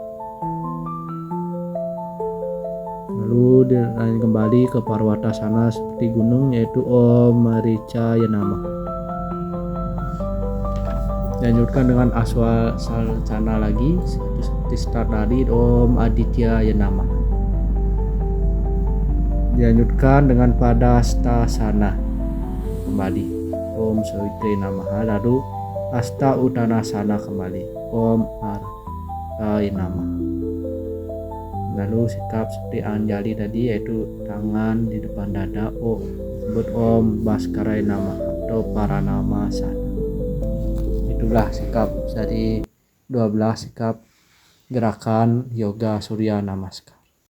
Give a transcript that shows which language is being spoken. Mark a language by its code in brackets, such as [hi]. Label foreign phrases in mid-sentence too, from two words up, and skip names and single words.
[id] Lalu dilanjutkan kembali ke Parwatasana seperti gunung yaitu [sa] Om Maricaya Namaha. [id] Dilanjutkan dengan Aswasalcana lagi seperti start tadi [sa] Om Aditya Namaha. [id] Dilanjutkan dengan Padastasana kembali [sa] Om Sawitri Namaha. [id] Lalu Asta Uttanasana kembali [sa] Om Araya Namaha. [id] Lalu sikap seperti Anjali tadi yaitu tangan di depan dada disebut [sa] Om Bhaskara Namaha [id] atau Paranamasana. Itulah sikap dari 12 sikap gerakan yoga Surya Namaskar.